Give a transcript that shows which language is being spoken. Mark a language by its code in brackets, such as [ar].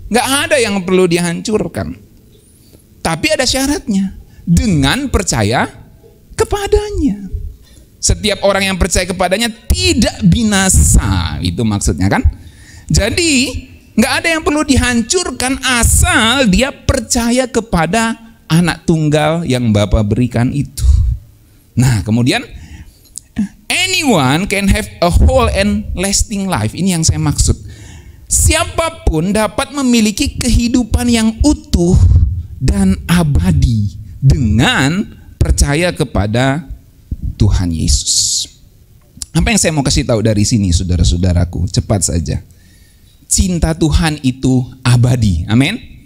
[id] Gak ada yang perlu dihancurkan, tapi ada syaratnya, dengan percaya kepadanya. Setiap orang yang percaya kepadanya tidak binasa, itu maksudnya kan. Jadi gak ada yang perlu dihancurkan asal dia percaya kepada anak tunggal yang Bapa berikan itu. Nah, kemudian [en] anyone can have a whole and lasting life. [id] Ini yang saya maksud. Siapapun dapat memiliki kehidupan yang utuh dan abadi dengan percaya kepada Tuhan Yesus. Apa yang saya mau kasih tahu dari sini, saudara-saudaraku? Cepat saja. Cinta Tuhan itu abadi. Amin.